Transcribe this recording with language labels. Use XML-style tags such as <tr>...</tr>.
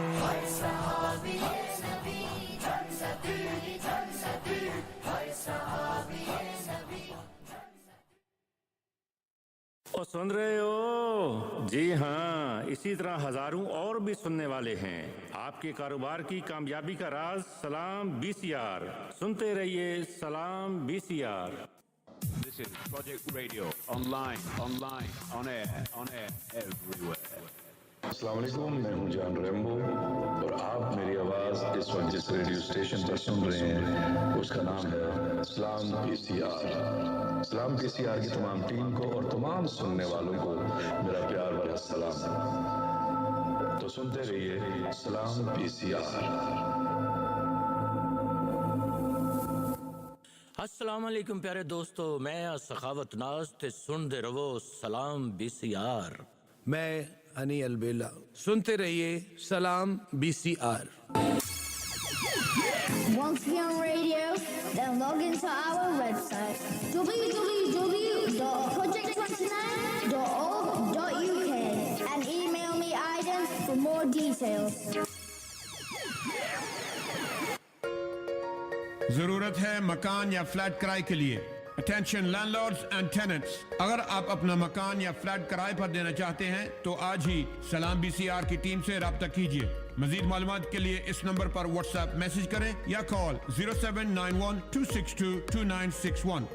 <ur>ہر صحابی نبی جنتی جنتی، ہر صحابی نبی. اور سن رہے ہو؟ جی ہاں، اسی طرح ہزاروں اور بھی سننے والے ہیں. آپ کے کاروبار کی کامیابی کا راز سلام BCR. سنتے رہیے سلام BCR.</ur> <en>This is Project Radio, online, on air, everywhere.</en> <ur>السلام علیکم، میں ہوں جان ریمبو اور آپ میری آواز اس وقت جس ریڈیو اسٹیشن پر سن رہے ہیں اس کا نام ہے سلام BCR. سلام BCR کی تمام ٹیم کو اور تمام سننے والوں کو میرا پیار بھرا سلام. تو سنتے رہیے سلام BCR. السلام علیکم پیارے دوستو، میں سخاوت ناز تے سن دے رہو سلام BCR. میں ہنی البیلا. سنتے رہیے سلام BCR.</ur> <en>Once on radio, download log into our website www.project29.org.uk and email me Aidan for more details.</en> <ur>ضرورت ہے مکان یا فلیٹ کرائے کے لیے.</ur> <en>attention landlords and tenants,</en> <ur>اگر آپ اپنا مکان یا فلیٹ کرائے پر دینا چاہتے ہیں تو آج ہی سلام بی سی آر کی ٹیم سے رابطہ کیجیے. مزید معلومات کے لیے اس نمبر پر واٹس ایپ میسج کریں یا کال 0791-262-2961.</ur>